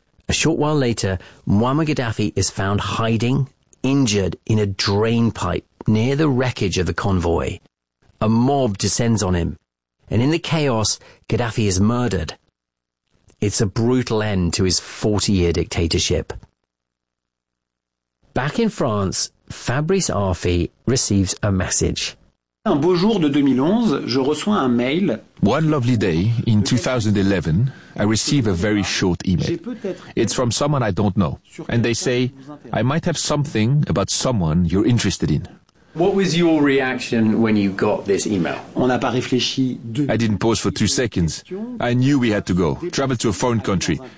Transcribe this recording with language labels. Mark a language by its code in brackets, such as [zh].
[en] A short while later, Muammar Gaddafi is found hiding, injured, in a drain pipe near the wreckage of the convoy. A mob descends on him, and in the chaos, Gaddafi is murdered. It's a brutal end to his 40-year dictatorship. Back in France, Fabrice Arfi receives a message. [fr] Un beau jour de 2011, je reçois un mail. [en] One lovely day in 2011, I receive a very short email. It's from someone I don't know, and they say, "I might have something about someone you're interested in." What was your reaction when you got this email? [fr] On n'a pas réfléchi. [en] I didn't pause for 2 seconds. I knew we had to go, travel to a foreign country.